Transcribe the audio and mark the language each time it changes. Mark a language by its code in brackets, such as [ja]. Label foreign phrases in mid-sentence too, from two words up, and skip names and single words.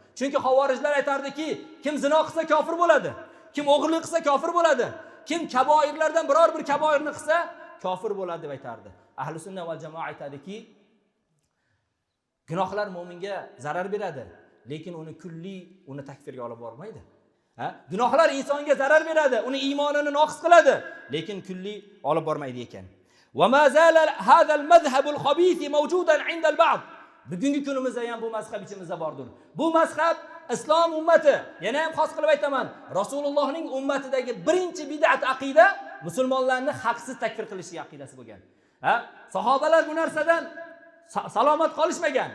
[uz] Chunki xavorijlar aytardiki, kim zino qilsa kofir bo'ladi, kim o'g'irlik qilsa kofir bo'ladi, kim kaboirlardan biror bir kaboirni qilsa kofir bo'ladi deb aytardi. Ahli sunna va jamoa aytadiki, gunohlar mu'minga zarar beradi, lekin uni takfirga olib bormaydi. Gunohlar insonga zarar beradi, uni iymonini noqis qiladi, lekin kulli olib bormaydi ekan. [ar] وما زال هذا المذهب الخبيث موجودا عند البعض. [uz] Bugungi kunimizda ham bu mazhab ichimizda bordir. Bu mazhab islom ummati, yana ham xos qilib aytaman, Rasulullohning ummatidagi birinchi bid'at aqida musulmonlarni haqsiz takfir qilish aqidasi bo'lgan. Sahobalar bu narsadan salomat qolishmagan.